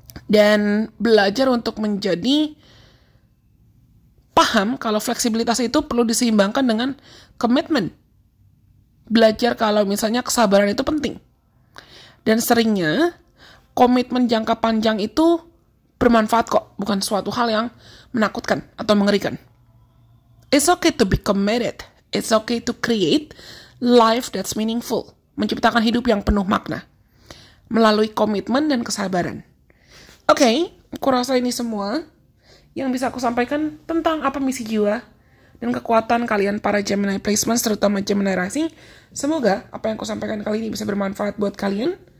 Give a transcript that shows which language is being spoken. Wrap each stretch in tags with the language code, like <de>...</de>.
<id>Dan belajar untuk menjadi paham kalau fleksibilitas itu perlu diseimbangkan dengan komitmen. Belajar kalau misalnya kesabaran itu penting. Dan seringnya komitmen jangka panjang itu bermanfaat kok, bukan suatu hal yang menakutkan atau mengerikan.</id> <en>It's okay to be committed. It's okay to create life that's meaningful.</en> <id>Menciptakan hidup yang penuh makna. Melalui komitmen dan kesabaran. Oke, aku rasa ini semua yang bisa aku sampaikan tentang apa misi jiwa dan kekuatan kalian para Gemini placements, terutama Gemini rising. Semoga apa yang aku sampaikan kali ini bisa bermanfaat buat kalian.</id>